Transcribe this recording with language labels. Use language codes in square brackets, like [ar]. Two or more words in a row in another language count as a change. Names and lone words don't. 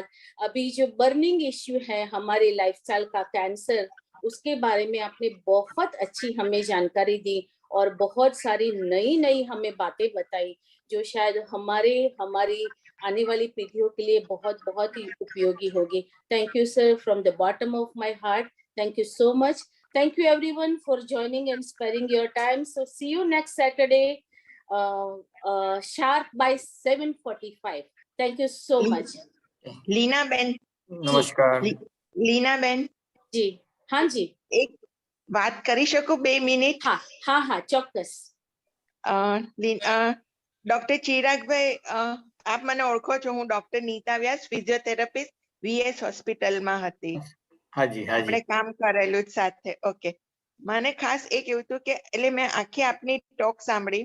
[hi] अभी जो [en] burning issue [hi] है हमारे लाइफस्टाइल का, कैंसर, उसके बारे में आपने बहुत अच्छी हमें जानकारी दी और बहुत सारी नई हमें बातें बताई जो शायद हमारी आने वाली पीढ़ियों के लिए बहुत बहुत ही उपयोगी होगी। [en] thank you sir, from the bottom of my heart. Thank you so much. Thank you everyone for joining and sparing your time. So see you next Saturday, sharp by 7:45. Thank you so much. [hi] लीना बेन, नमस्कार। लीना बेन जी, हाँ जी, [gu] વાત કરી શકું 2 મિનિટ? હા ચોક્કસ. ડોક્ટર ચિરાગભાઈ, આપ મને ઓળખો છો, હું ડોક્ટર નીતા વ્યાસ, ફિઝિયોથેરાપિસ્ટ, વીએસ હોસ્પિટલમાં હતી. હાજી આપણે કામ કરેલું જ સાથે. ઓકે, મને ખાસ એ કહેવું હતું કે એટલે મેં આખી આપની ટોક સાંભળી.